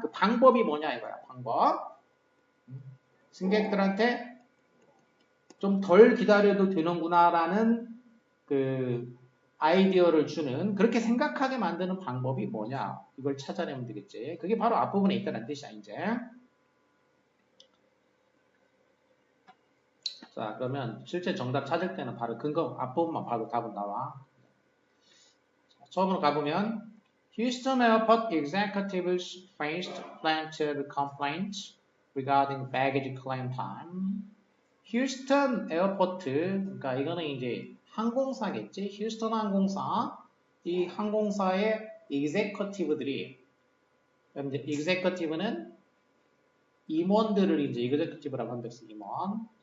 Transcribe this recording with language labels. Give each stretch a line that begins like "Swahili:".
Korean: 그 방법이 뭐냐 이거야. 방법. 승객들한테 좀 덜 기다려도 되는구나라는 그 아이디어를 주는 그렇게 생각하게 만드는 방법이 뭐냐 이걸 찾아내면 되겠지. 그게 바로 앞부분에 있다는 뜻이야 이제. 자 그러면 실제 정답 찾을 때는 바로 근거 앞부분만 봐도 답은 나와. 자, 처음으로 가보면
English: Houston Airport executives faced plenty complaints regarding baggage claim time.
Korean: 휴스턴 에어포트, 그러니까 이거는 이제 항공사겠지. 휴스턴 항공사, 이 항공사의 executive들이, 이제 executive는 임원들을 이제 executive라고 한댔어. 임원.